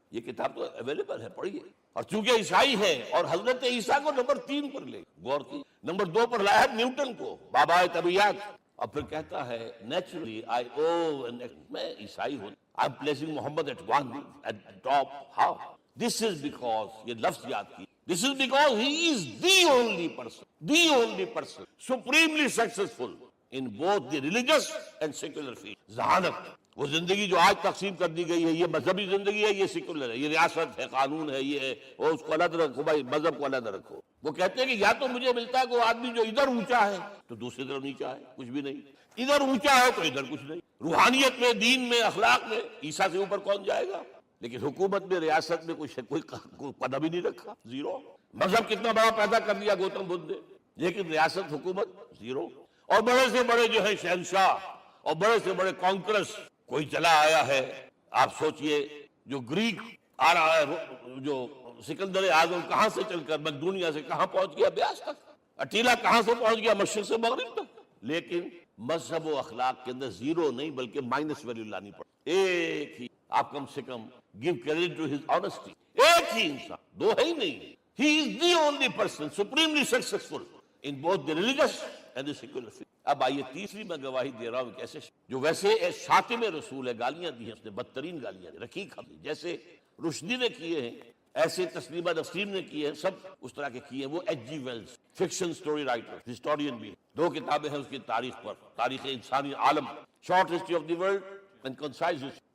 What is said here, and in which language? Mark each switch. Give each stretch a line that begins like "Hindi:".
Urdu: یہ کتاب تو اویلیبل ہے، پڑھیے. اور چونکہ عیسائی ہے اور حضرت عیسیٰ کو نمبر 3 پر لے غور کی، نمبر 2 پر لایا نیوٹن کو، بابائے طبیعت. اور پھر کہتا ہے نیچرلی آئی او، میں عیسائی ہوں،
English: I am placing Muhammad at 1 at top. How? This is because,
Urdu: یہ لفظ یاد کی،
English: this is because he is the only person supremely successful in both the religious and secular field.
Urdu: ذہانت، وہ زندگی جو آج تقسیم کر دی گئی ہے، یہ مذہبی زندگی ہے، یہ سیکولر ہے، یہ ریاست ہے، قانون ہے، یہ ہے وہ، اس کو علیحدہ رکھو بھائی، مذہب کو علیحدہ رکھو. وہ کہتے ہیں کہ یا تو مجھے ملتا ہے کہ وہ آدمی جو ادھر اونچا ہے تو دوسری طرف نیچا ہے، کچھ بھی نہیں. ادھر اونچا ہے تو ادھر کچھ نہیں. روحانیت میں، دین میں، اخلاق میں عیسیٰ سے اوپر کون جائے گا؟ لیکن حکومت میں، ریاست میں کوئی قدم ہی نہیں رکھا، زیرو. مذہب کتنا بڑا پیدا کر دیا گوتم بدھ نے، لیکن ریاست، حکومت زیرو. اور بڑے سے بڑے جو ہے شہنشاہ اور بڑے سے بڑے کانکرس کوئی چلا آیا ہے. آپ سوچئے جو گریک آ رہا ہے، جو سکندر اعظم کہاں سے چل کر دنیا سے کہاں پہنچ گیا؟ بیاس تک. اٹیلا کہاں سے پہنچ گیا؟ مشرق سے مغرب تک. لیکن مذہب و اخلاق کے اندر زیرو نہیں بلکہ مائنس ویلیو لانی پڑی. ایک ہی آپ کم سے کم
English: give credit to his honesty.
Urdu: ایک ہی انسان، دو ہے ہی نہیں.
English: He is the only person supremely successful in both the religious and the secular field.
Urdu: اب آئیے تیسری میں گواہی دے رہا ہوں کیسے جو ویسے شاتم رسول ہے، گالیاں دی ہیں اس نے، بدترین گالیاں دی، رقیق حملے جیسے رشدی نے کیے ہیں، ایسے تسلیمہ نسرین نے کیے ہیں، سب اس طرح کے کیے ہیں. وہ H جی Wells fiction story writer, historian بھی ہے. 2 کتابیں ہیں اس کی تاریخ پر، تاریخ انسانی عالم، short history of the world and concise history.